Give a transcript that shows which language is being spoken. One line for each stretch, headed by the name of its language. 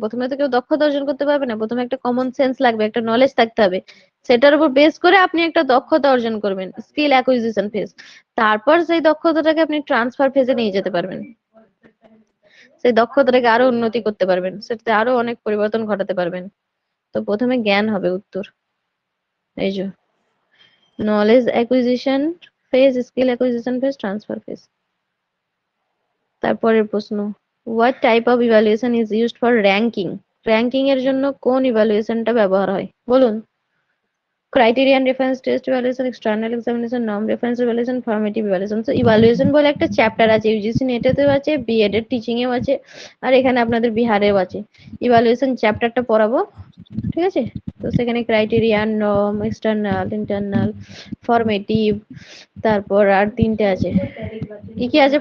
Bangla: প্রথমে তো কেউ দক্ষতা অর্জন করতে পারবে না। প্রথমে একটা কমন সেন্স লাগবে, একটা নলেজ থাকতে হবে, সেটার উপর বেস করে আপনি একটা দক্ষতা অর্জন করবেন, স্কিল অ্যাকুইজিশন ফেজ। তারপর সেই দক্ষতাটাকে আপনি ট্রান্সফার ফেজে নিয়ে যেতে পারবেন, সেই দক্ষতাটাকে আরো উন্নতি করতে পারবেন, সেটাতে আরো অনেক পরিবর্তন ঘটাতে পারবেন। তো প্রথমে জ্ঞান হবে উত্তর। এই যে
English: knowledge acquisition phase, skill acquisition phase, transfer phase.
Bangla: তারপরের প্রশ্ন,
English: what type of evaluation is used for ranking? ranking
Bangla: এর জন্য কোন ইভ্যালুয়েশনটা ব্যবহার হয় বলুন?
English: criterion, reference, test evaluation, external examination, norm reference evaluation, formative evaluation. So
Bangla: evaluation বলে একটা চ্যাপ্টার আছে, ইউজিসি নেটেতেও আছে, বিএড এর টিচিং এও আছে, আর এখানে আপনাদের বিহারেও আছে। ইভ্যালুয়েশন চ্যাপ্টারটা পড়াবো, ঠিক আছে? তো সেখানে criterion, norm, external, internal, formative, তারপর আর তিনটে আছে। কি কি আছে?